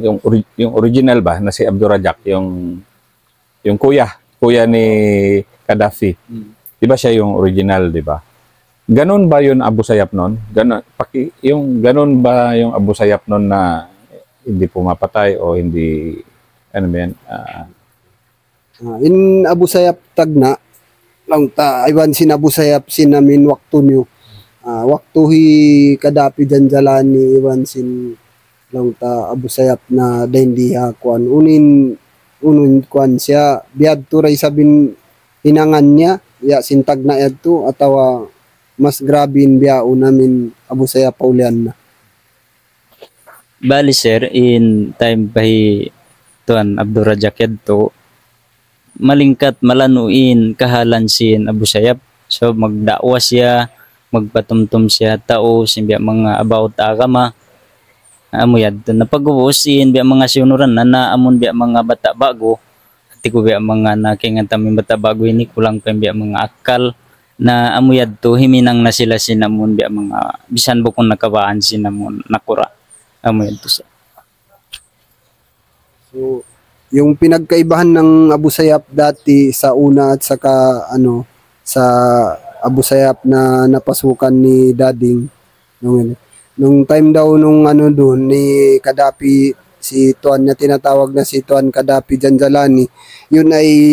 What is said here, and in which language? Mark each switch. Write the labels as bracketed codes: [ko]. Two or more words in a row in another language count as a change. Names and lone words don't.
[tl] Yung original ba na si Abdurrajak, yung kuya ni Gaddafi. Di ba siya yung original, di ba? Ganon ba yun Abu Sayyaf noon? Ganon ba yung Abu Sayyaf noon na hindi pumapatay o hindi, ano ba yan? [tsg] In Abu Sayyaf tagna lang ta aywan sin Abu Sayyaf sinamin waktu nyo waktu hi Gaddafi Janjalani iwan sin lang ta Abu Sayyaf na dendi ha kuan unin kuan siya biad turay sabin hinangan niya ya sintag na yadto atawa mas grabin biao namin Abu Sayyaf paulian na. Bali sir, in time pahi tuan Abdurrajak yadto malingkat malanuin kahalan sin Abu Sayyaf. So magdakwa siya, magpatumtum siya tao simbiya mga about agama. Amuyad to napag-usin biya mga sinuran na amon biya mga bata bago. Ati ko biya mga nakingan tami bata bago ini kulang pa biya mga akal na amuyad to himinang na sila sinamon biya mga bisan bo kung nakabaan sinamon nakura amuyad to sa. [tl] So, yung pinagkaibahan ng Abu Sayyaf dati sa una at saka sa Abu Sayyaf na napasukan ni Dading nung time daw nung doon ni Kadapi, si Tuan na tinatawag na si Tuan Kadapi Janjalani, yun ay